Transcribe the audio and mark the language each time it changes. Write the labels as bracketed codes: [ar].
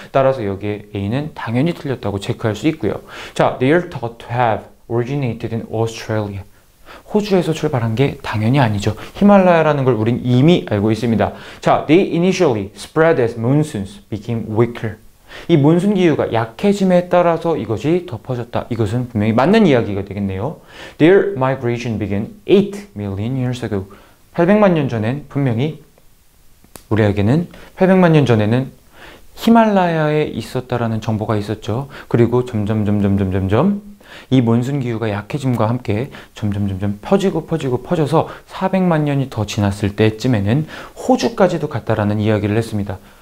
[ko] 따라서 여기에 A는 당연히 틀렸다고 체크할 수 있고요. [en] 자, they are thought to have originated in Australia. [ko] 호주에서 출발한 게 당연히 아니죠. 히말라야라는 걸 우린 이미 알고 있습니다. [en] 자, they initially spread as monsoons became weaker. [ko] 이 몬순 기후가 약해짐에 따라서 이것이 덮어졌다. 이것은 분명히 맞는 이야기가 되겠네요. [en] Their migration began 8 million years ago. [ko] 800만 년 전엔 분명히 우리에게는 800만 년 전에는 히말라야에 있었다라는 정보가 있었죠. 그리고 점점 이 몬순 기후가 약해짐과 함께 점점 퍼져서 400만 년이 더 지났을 때쯤에는 호주까지도 갔다라는 이야기를 했습니다.